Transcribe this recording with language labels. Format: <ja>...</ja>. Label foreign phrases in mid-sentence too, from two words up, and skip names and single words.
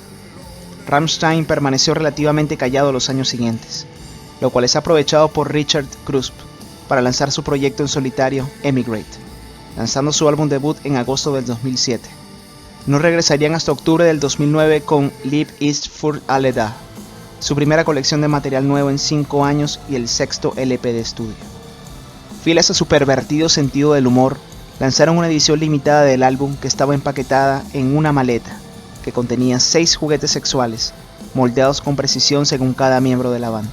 <es>Rammstein permaneció relativamente callado los años siguientes, lo cual es aprovechado por Richard Kruspe para lanzar su proyecto en solitario Emigrate, lanzando su álbum debut en agosto del 2007. No regresarían hasta octubre del 2009 con Live ist für alle da, su primera colección de material nuevo en 5 años y el 6º LP de estudio. Fieles a su pervertido sentido del humor, lanzaron una edición limitada del álbum que estaba empaquetada en una maleta que contenía 6 juguetes sexuales, moldeados con precisión según cada miembro de la banda.</es>